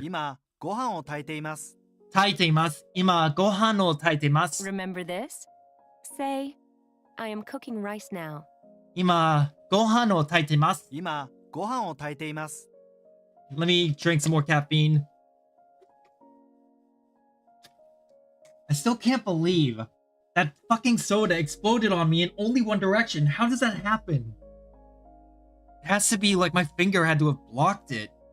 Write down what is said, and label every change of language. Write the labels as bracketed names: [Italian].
[Japanese] 今、ご飯を炊いています。炊いています。今、ご飯を炊いています。 [English] Remember this? Say, I am cooking rice now. [Japanese] 今、ご飯を炊いています。今、ご飯を炊いています。 [English] Let me drink some more caffeine. I still can't believe that fucking soda exploded on me in only one direction. How does that happen? It has to be like my finger had to have blocked it.